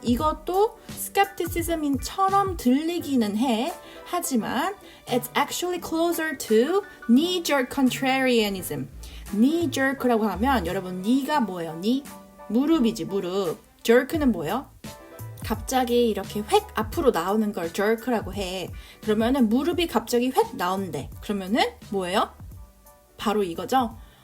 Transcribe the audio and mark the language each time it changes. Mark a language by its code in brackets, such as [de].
[ko] 이것도 skepticism처럼 들리기는 해. 하지만 [en] it's actually closer to knee-jerk contrarianism. [ko] knee-jerk라고 하면 여러분 knee가 뭐예요? knee? 무릎이지, 무릎. jerk는 뭐예요? 갑자기 이렇게 획 앞으로 나오는 걸 jerk라고 해. 그러면은 무릎이 갑자기 획 나온대. 그러면은 뭐예요? 바로 이거죠?